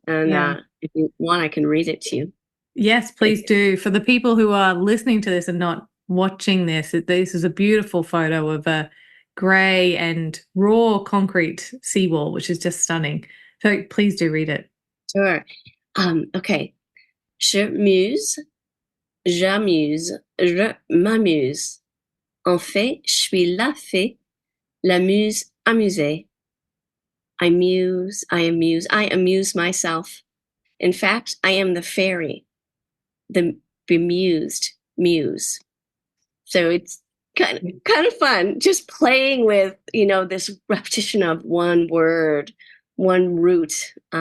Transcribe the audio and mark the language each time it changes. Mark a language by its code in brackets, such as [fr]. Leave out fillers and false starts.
[en] And Yeah. if you want, I can read it to you. Yes, please do. For the people who are listening to this and not watching this, this is a beautiful photo of a grey and raw concrete seawall, which is just stunning. So please do read it. Sure. Okay. [fr] Je muse, j'amuse, je m'amuse. En fait, je suis la fée, la muse amusée. [en] I muse, I amuse, I amuse myself. In fact, I am the fairy, the bemused muse. So it's kind of fun just playing with, this repetition of one word, one root.